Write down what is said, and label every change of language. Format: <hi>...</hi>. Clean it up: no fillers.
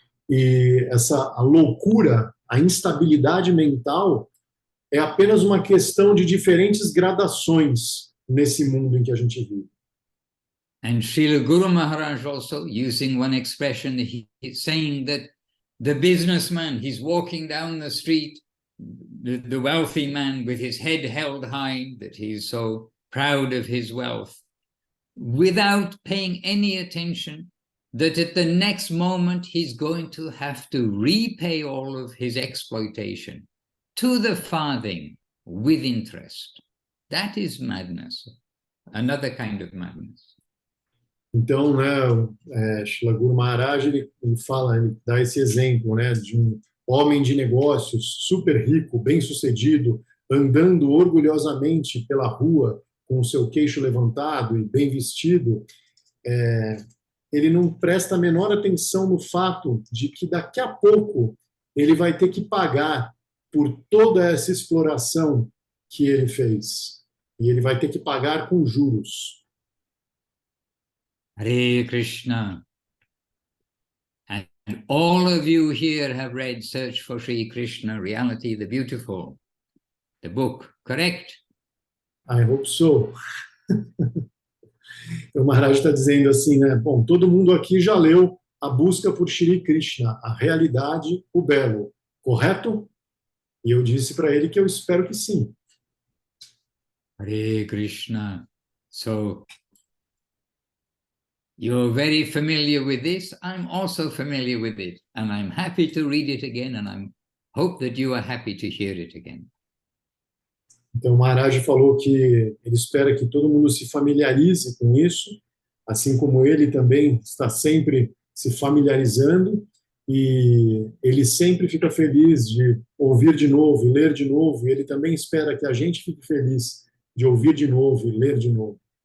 <pt>E a loucura, a instabilidade mental é apenas uma questão de diferentes gradações nesse mundo em que a gente vive.</pt> <en>And Srila Guru Maharaj also using one expression, he's saying that the businessman, he's walking down the street, the wealthy man with his head held high, that he's so proud of his wealth, without paying any attention, that at the next moment he's going to have to repay all of his exploitation to the farthing with interest. That is madness, another kind of madness.</en> <pt>Então, né, Srila Guru Maharaj, ele dá esse exemplo, né, de um homem de negócios super rico, bem-sucedido, andando orgulhosamente pela rua com o seu queixo levantado e bem vestido, ele não presta a menor atenção no fato de que daqui a pouco ele vai ter que pagar por toda essa exploração que ele fez. E ele vai ter que pagar com juros.</pt> <sa>Hare Krishna.</sa> <en>And all of you here have read Search for Sri Krishna, Reality, the Beautiful, the book, correct? I hope so.</en> <pt>O Maharaj está dizendo assim, né? Bom, todo mundo aqui já leu A Busca por Shri Krishna, a Realidade, o Belo, correto? E eu disse para ele que eu espero que sim.</pt> <sa>Hare Krishna.</sa> <en>So, you're very familiar with this. I'm also familiar with it. And I'm happy to read it again. And I hope that you are happy to hear it again.</en> <pt>Então, o Maharaj falou que ele espera que todo mundo se familiarize com isso, assim como ele também está sempre se familiarizando, e ele sempre fica feliz de ouvir de novo e ler de novo, e ele também espera que a gente fique feliz de ouvir de novo e ler de novo.</pt>